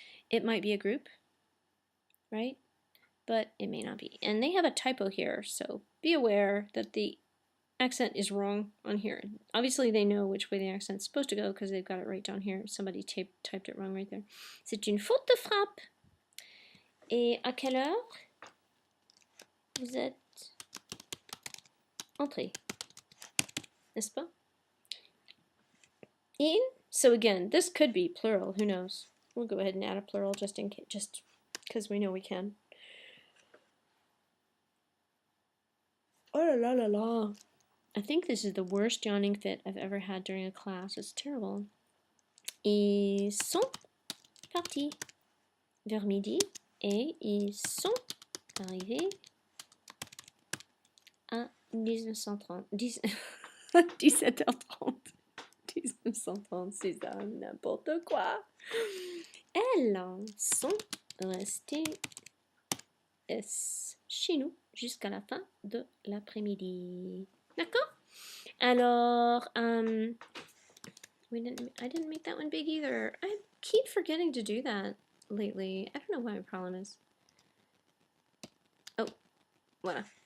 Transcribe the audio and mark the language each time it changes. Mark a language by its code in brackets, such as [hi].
[en] It might be a group, right? But it may not be. And they have a typo here, so be aware that the accent is wrong on here. Obviously they know which way the accent's supposed to go because they've got it right down here. Somebody typed it wrong right there. [fr] C'est une faute de frappe. Et à quelle heure vous êtes entré? N'est-ce pas? [en] In. So again, this could be plural, who knows? We'll go ahead and add a plural just in case, just because we know we can. Oh la la la. I think this is the worst yawning fit I've ever had during a class. It's terrible. [fr] Ils sont partis vers midi et ils sont arrivés à 1930. 17h30. 1930, c'est ça, n'importe quoi. Elles sont restées chez nous jusqu'à la fin de l'après-midi. D'accord? [en] Alors, I didn't make that one big either. I keep forgetting to do that lately. I don't know what my problem is. [fr] Oh, voilà.